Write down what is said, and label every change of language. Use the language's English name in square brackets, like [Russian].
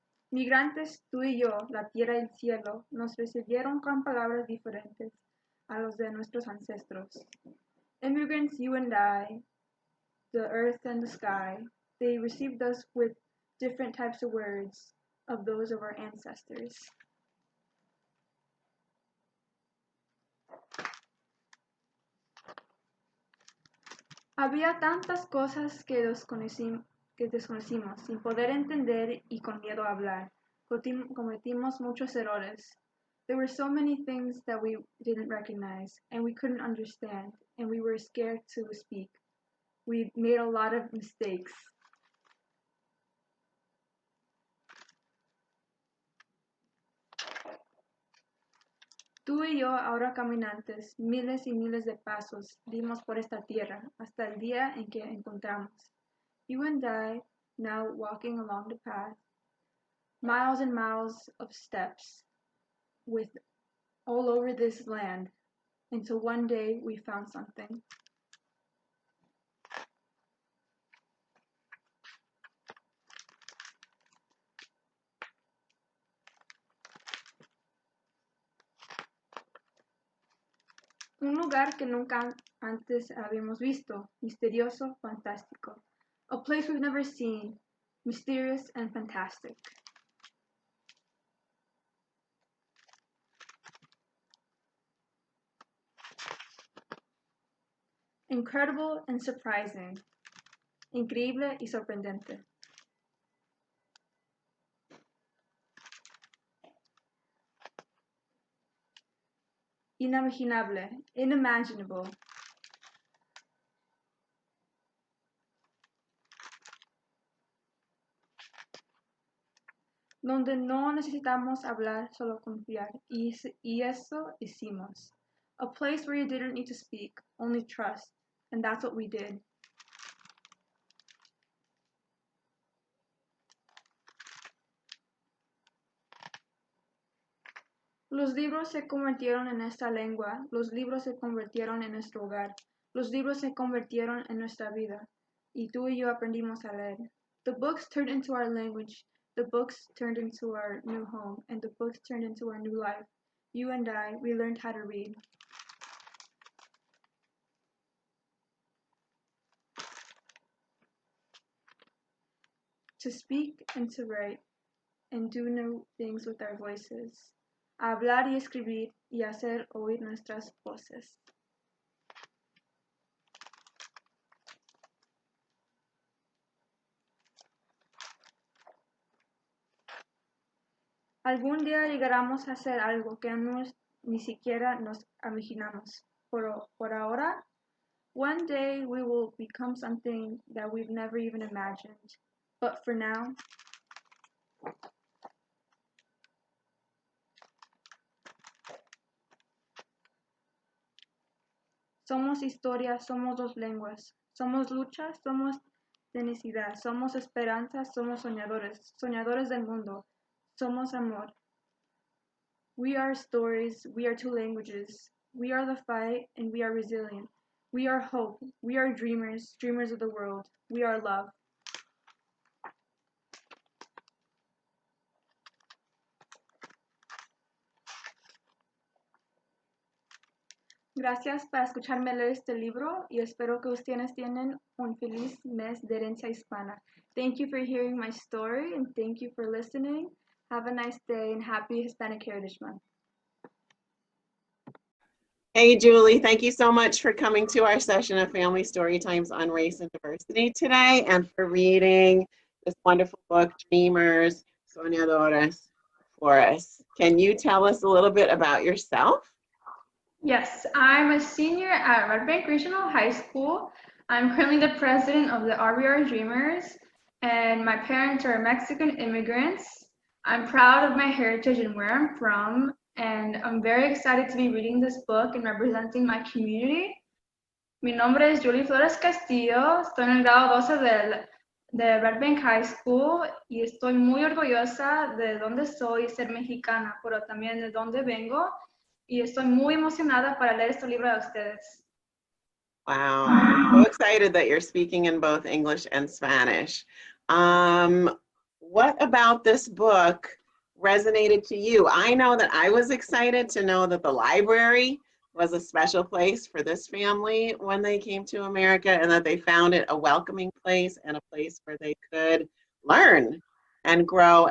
[Spanish] Migrantes, tú y yo, la tierra y el cielo, nos recibieron con palabras diferentes a los de nuestros ancestros. [English] Immigrants, you and I, the earth and the sky, they received us with different types of words of those of our ancestors. [Spanish] Había tantas cosas que desconocimos, sin poder entender y con miedo a hablar. Cometimos muchos errores. [English] There were so many things that we didn't recognize, and we couldn't understand, and we were scared to speak. We made a lot of mistakes. [Spanish] Tú y yo, ahora caminantes, miles y miles de pasos dimos por esta tierra hasta el día en que encontramos. [English] You and I, now walking along the path, miles and miles of steps with all over this land, until one day we found something. [Spanish] Un lugar que nunca antes habíamos visto, misterioso, fantástico. [English] A place we've never seen, mysterious and fantastic. Incredible and surprising. [Spanish] Increíble y sorprendente. Inimaginable, [English] unimaginable. [Spanish] Donde no necesitamos hablar, solo confiar. Y eso hicimos. [English] A place where you didn't need to speak, only trust. And that's what we did. [Spanish] Los libros se convirtieron en esta lengua, los libros se convirtieron en nuestro hogar, los libros se convirtieron en nuestra vida, y tú y yo aprendimos a leer. [English] The books turned into our language, The books turned into our new home, and the books turned into our new life. You and I, we learned how to read. To speak and to write, and do new things with our voices. [Spanish] A hablar y escribir y hacer oír nuestras voces. Algún día llegaremos a hacer algo que ni siquiera nos imaginamos. Por ahora, [English] one day we will become something that we've never even imagined. But for now, [Spanish] somos historia, somos dos lenguas, somos lucha, somos tenacidad, somos esperanza, somos soñadores, soñadores del mundo, somos amor. [English] We are stories, we are two languages, we are the fight, and we are resilient. We are hope, we are dreamers, dreamers of the world, we are love. Gracias por escucharme leer este libro y espero que ustedes tengan un feliz mes de herencia hispana. Thank you for hearing my story and thank you for listening. Have a nice day and happy Hispanic Heritage Month. Hey, Julie, thank you so much for coming to our session of Family Story Times on Race and Diversity today and for reading this wonderful book, Dreamers, Soñadores, for us. Can you tell us a little bit about yourself? Yes, I'm a senior at Red Bank Regional High School. I'm currently the president of the RBR Dreamers, and my parents are Mexican immigrants. I'm proud of my heritage and where I'm from, and I'm very excited to be reading this book and representing my community. [Spanish] Mi nombre es Julie Flores Castillo, estoy en el grado 12 de Red Bank High School y estoy muy orgullosa de dónde soy, ser mexicana, pero también de dónde vengo. Y estoy muy emocionada para leer este libro de ustedes. [English] Wow, I'm so excited that you're speaking in both English and Spanish. What about this book resonated to you? I know that I was excited to know that the library was a special place for this family when they came to America and that they found it a welcoming place and a place where they could learn and grow.